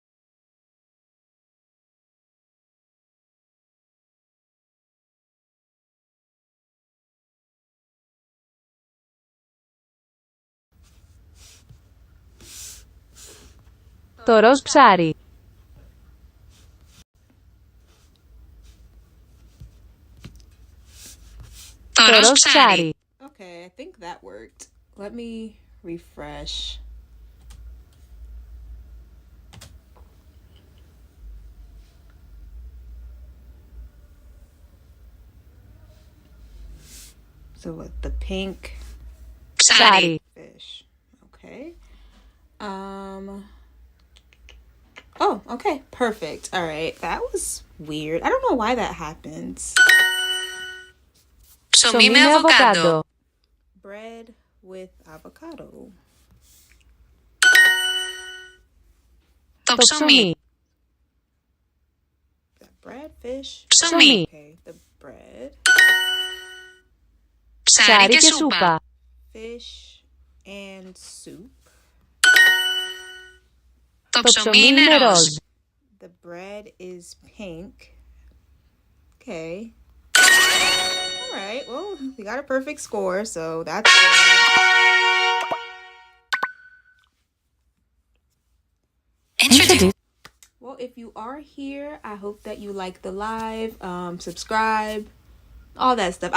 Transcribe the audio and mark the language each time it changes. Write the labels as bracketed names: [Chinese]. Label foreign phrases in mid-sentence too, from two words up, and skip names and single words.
[Greek] Το ροζ ψάρι. Το ροζ ψάρι. [English] Okay, I think that worked. Let me refresh. So what, the pink [Greek] Ψάρι. [English] fish. Okay. Oh, okay. Perfect. All right. That was weird. I don't know why that happens. [Greek] Ψωμί με αβοκάντο. [English] Bread with avocado. [Greek] Το ψωμί. [English] The bread, fish. [Greek] Ψωμί. [English] Okay, the bread, [Greek] Ψάρι και σούπα. [English] fish, and soup. [Greek] Το ψωμί είναι ροζ. [English] The bread is pink. Okay. All right. Well, we got a perfect score, so that's good. Introduce. Well, if you are here, I hope that you like the live, subscribe, all that stuff.